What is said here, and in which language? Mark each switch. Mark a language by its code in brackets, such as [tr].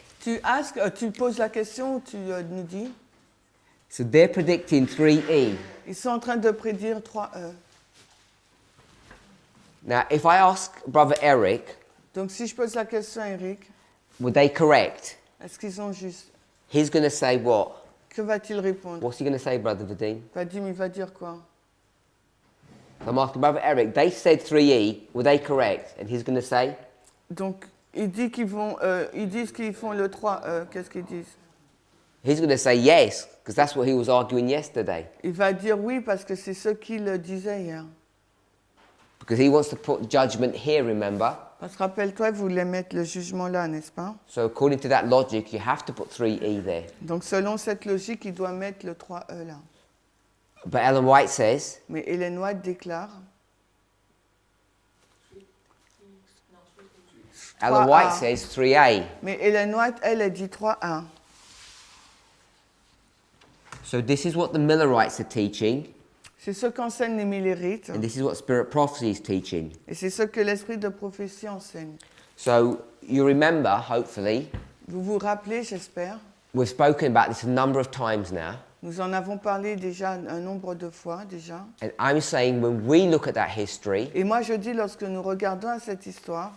[fr] Tu poses la question ou tu nous dis? [en] So they're predicting 3E. [fr] Ils sont en train de prédire 3E. [en] Now, if I ask Brother Eric, [fr] Donc si je pose la question à Eric, [en] were they correct? [fr] est-ce qu'ils sont justes? [en] He's going to say what? [fr] Que va-t-il répondre? [en] What's he going to say, Brother Vadim? [fr] Vadim, il va dire quoi? [en] I'm asking Brother Eric, they said 3E, were they correct? And he's going to say? [fr] Donc, ils disent qu'ils font le 3E. Qu'est-ce qu'ils disent? [en] He's going to say yes, because that's what he was arguing yesterday. [fr] Il va dire oui parce que c'est ce qu'il disait hier. [en] Because he wants to put judgment here, remember? [fr] Parce que rappelle-toi, vous voulez mettre le jugement là, n'est-ce pas? [en] So according to that logic, you have to put 3E there. [fr] Donc, selon cette logique, il doit mettre le 3E là. [en] But Ellen White says, [fr] Mais Hélène White déclare... [en] Ellen White says 3A. [fr] Mais Hélène White, elle dit 3A. [en] So this is what the Millerites are teaching, [fr] C'est ce qu'enseignent les Millerites. [en] and this is what Spirit Prophecy is teaching. [fr] Et c'est ce que l'esprit de prophétie enseigne. [en] So you remember, hopefully, [fr] Vous vous rappelez, j'espère, [en] we've spoken about this a number of times now, [fr] nous en avons parlé déjà un nombre de fois déjà. [en] and I'm saying when we look at that history, [fr] Et moi je dis, lorsque nous regardons à cette histoire,